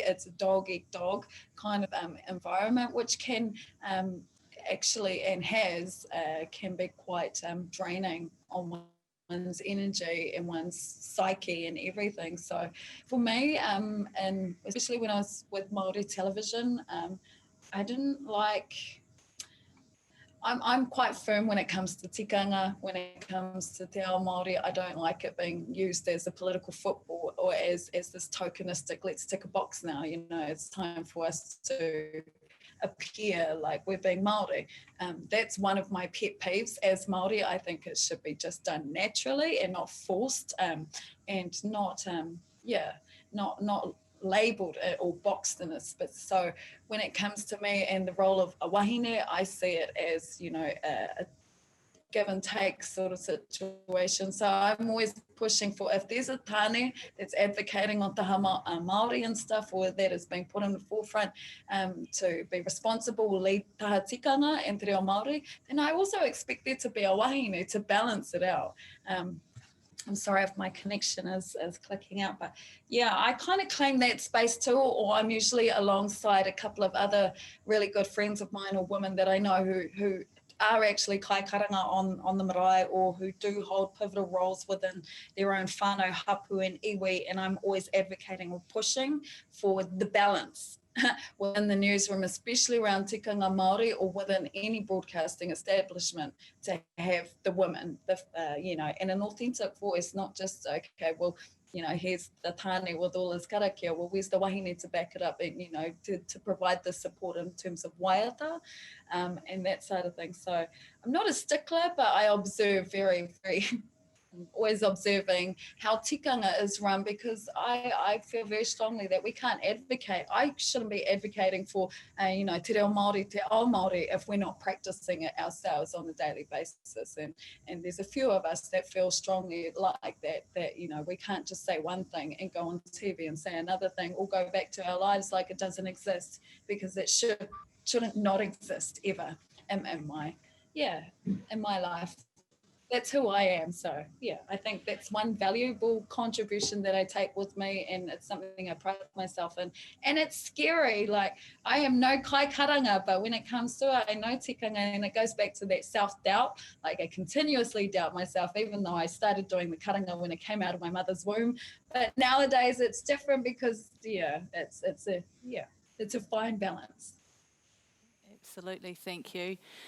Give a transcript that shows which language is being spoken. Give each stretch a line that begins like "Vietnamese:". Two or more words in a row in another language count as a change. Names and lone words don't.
English: It's a dog-eat-dog kind of environment, which can actually, and can be quite draining on one's energy and one's psyche and everything. So for me, and especially when I was with Māori television, I didn't like... I'm quite firm when it comes to tikanga, when it comes to
Māori: te ao Māori.
English: I don't like it being used as a political football or as this tokenistic, let's tick a box now, you know, it's time for us to appear like we're being Māori. That's one of my pet peeves as Māori. I think it should be just done naturally and not forced, and not, not labelled or boxed in a space. So when it comes to me and the role of a wahine, I see it as, you know, a give and take sort of situation. So I'm always pushing for, if there's a tāne that's advocating on
Māori: taha Māori
English: and stuff, or that is being put in the forefront to be responsible, lead
Māori: taha tikanga
English: and
Māori: te reo Māori,
English: then I also expect there to be a wahine to balance it out. I'm sorry if my connection is clicking out, but yeah, I kind of claim that space too, or I'm usually alongside a couple of other really good friends of mine or women that I know who are actually
Māori: kai karanga
English: on the marae, or who do hold pivotal roles within their own
Māori: whānau, hapu
English: and iwi, and I'm always advocating or pushing for the balance within the newsroom, especially around
Māori: tikanga Māori,
English: or within any broadcasting establishment, to have the women, you know, and an authentic voice, not just, okay, well, you know, here's the tāne with all his karakia, well, where's the wahine to back it up and, you know, to provide the support in terms of waiata and that side of things. So I'm not a stickler, but I observe very, very always observing how tikanga is run, because I feel very strongly that we can't advocate. I shouldn't be advocating for, you know,
Māori: te reo Māori, te ao Māori,
English: if we're not practicing it ourselves on a daily basis. And there's a few of us that feel strongly like that, you know, we can't just say one thing and go on TV and say another thing, or go back to our lives like it doesn't exist, because it shouldn't not exist ever in my life. That's who I am. So yeah, I think that's one valuable contribution that I take with me, and it's something I pride myself in. And it's scary, like I am no
Māori: kai karanga,
English: but when it comes to it, I know tikanga, and it goes back to that self-doubt. Like I continuously doubt myself, even though I started doing the karanga when it came out of my mother's womb. But nowadays it's different, because it's a fine balance. Absolutely, thank you.